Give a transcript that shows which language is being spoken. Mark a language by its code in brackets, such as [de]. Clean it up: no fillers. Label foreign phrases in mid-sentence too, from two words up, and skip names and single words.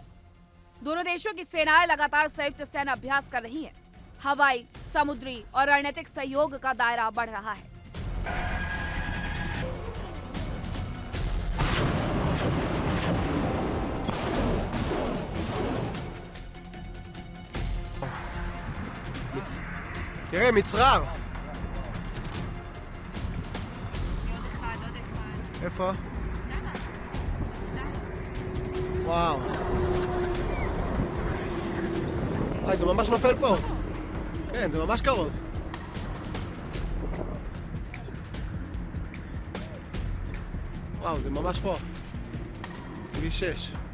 [hi] दोनों देशों की सेनाएं लगातार संयुक्त सैन्य अभ्यास कर रही हैं। हवाई, समुद्री और रणनीतिक सहयोग का दायरा बढ़ रहा है। [he] תראה, מצרר. איפה? וואו. וואי, זה ממש נופל פה. כן, זה ממש קרוב. וואו, זה ממש פה. כביש 6.